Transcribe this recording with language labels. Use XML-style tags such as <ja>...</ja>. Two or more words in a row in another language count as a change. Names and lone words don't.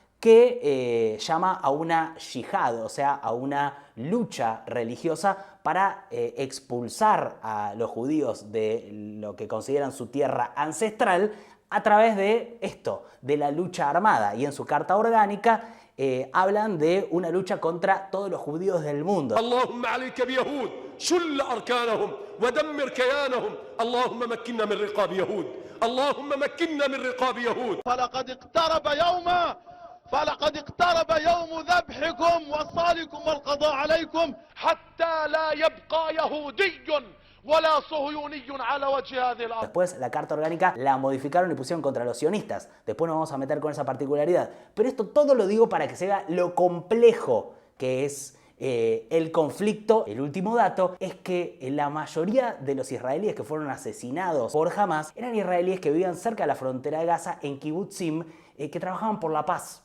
<es>que llama a una yihad, o sea, a una lucha religiosa para expulsar a los judíos de lo que consideran su tierra ancestral a través de esto, de la lucha armada. Y en su carta orgánica hablan de una lucha contra todos los judíos del mundo.</es> <ar>اللهم عليك باليهود شل أركانهم ودمر كيانهم اللهم مكنا من رقاب يهود اللهم مكنا من رقاب يهود. فلقد اقترب يوم ذبحكم وصالكم والقضاء عليكم حتى لا يبقى يهودي ولا صهيوني على وجه هذه الأرض.</ar> <es>Después la carta orgánica la modificaron y pusieron contra los sionistas. Después nos vamos a meter con esa particularidad. Pero esto todo lo digo para que se vea lo complejo que es el conflicto. El último dato es que la mayoría de los israelíes que fueron asesinados por Hamas eran israelíes que vivían cerca de la frontera de Gaza en kibbutzim, que trabajaban por la paz.</es>